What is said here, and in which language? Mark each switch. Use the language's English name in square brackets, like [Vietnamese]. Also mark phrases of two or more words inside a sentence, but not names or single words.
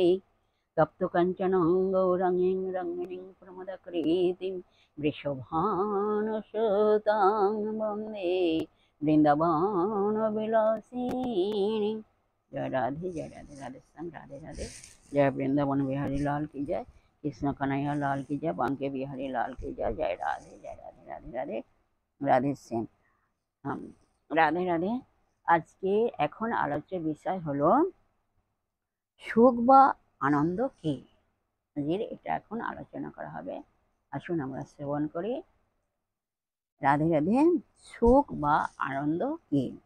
[Sanskrit] तप्त कंचनं गौरंगीं रंगिणीं प्रमदकृतिं वृषभानुसुतां वन्दे वृंदावनविलासिनीं। [Hindi] जय राधे राधे श्याम राधे राधे। जय वृंदावन बिहारी लाल की जय, कृष्ण कन्हैया लाल की जय, बांके बिहारी लाल की जय। जय राधे राधे राधे राधे श्याम राधे राधे। [Bangla] আজকে এখন আলোচ্য বিষয় হলো সুখ বা আনন্দ কি। এটা এখন আলোচনা করা হবে। আসুন আমরা শ্রবণ করি। রাধে রাধে। সুখ বা আনন্দ কি?